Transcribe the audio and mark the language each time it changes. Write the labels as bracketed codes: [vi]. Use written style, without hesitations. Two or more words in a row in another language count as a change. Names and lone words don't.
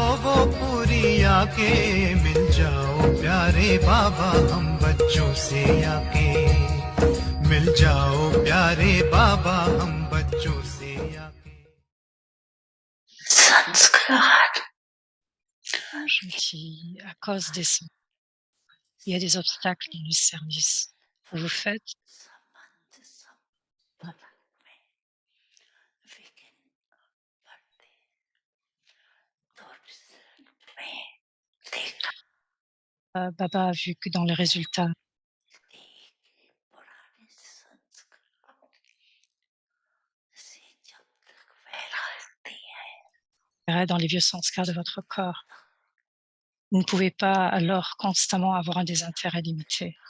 [hi] वो पूरी आके, मिल जाओ प्यारे बाबा हम बच्चों से आके, मिल जाओ प्यारे बाबा हम बच्चों से आके. Sanskar. [fr] Je me dis, à cause des sons, il y a des obstacles dans le service que vous faites. Baba a vu que dans les résultats, dans les vieux sanskars de votre corps, vous ne pouvez pas alors constamment avoir un désintérêt limité.